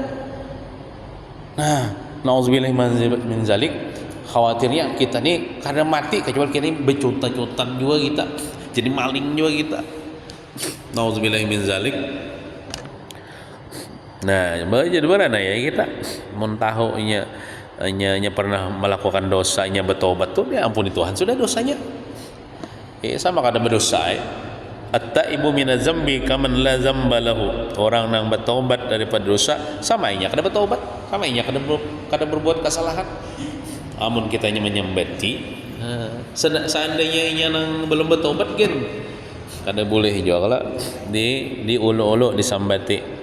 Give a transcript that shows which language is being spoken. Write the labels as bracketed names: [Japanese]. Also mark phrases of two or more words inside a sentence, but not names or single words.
[Banjar] Nah [Arabic] نعوذ بالله من ذلك, [Banjar] khawatirnya kita nih kada mati kecuali kita ini bercutat-cutat juga kita jadi maling juga kita, [Arabic] نعوذ بالله من ذلك. [Banjar] Nah jadi mana ya kita mun tahu inya pernah melakukan dosa, inya bertobat tuh ya ampuni Tuhan sudah dosanya sama kada berdosa [Arabic] التائب من الذنب كمن لا ذنب له. [Banjar] Orang yang bertobat daripada dosa sama inya kada bertobat, sama inya kada berbuat kesalahan. Amun kitanya menyambati seandainya inya nang belum bertobat kan kada boleh juga kalau di ulu-ulu disambati.